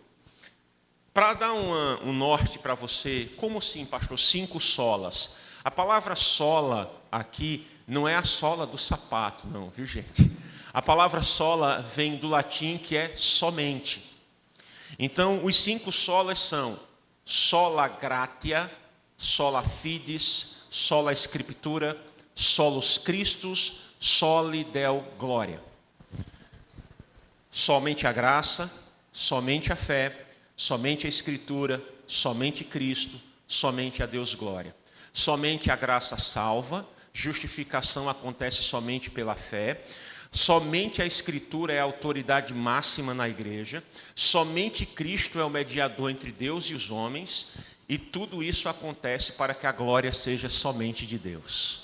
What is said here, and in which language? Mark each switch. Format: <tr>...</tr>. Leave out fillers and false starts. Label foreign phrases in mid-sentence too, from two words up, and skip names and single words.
<pt>Para dar um norte para você, como assim, pastor, 5 solas? A palavra sola aqui não é a sola do sapato, não, viu, gente? A palavra sola vem do latim, que é somente. Então, os 5 solas são</pt> <la>sola gratia, sola fides, sola scriptura, solus Christus, soli Deo gloria.</la> <pt>Somente a graça, somente a fé, somente a Escritura, somente Cristo, somente a Deus glória. Somente a graça salva, justificação acontece somente pela fé, somente a Escritura é a autoridade máxima na igreja, somente Cristo é o mediador entre Deus e os homens, e tudo isso acontece para que a glória seja somente de Deus.</pt>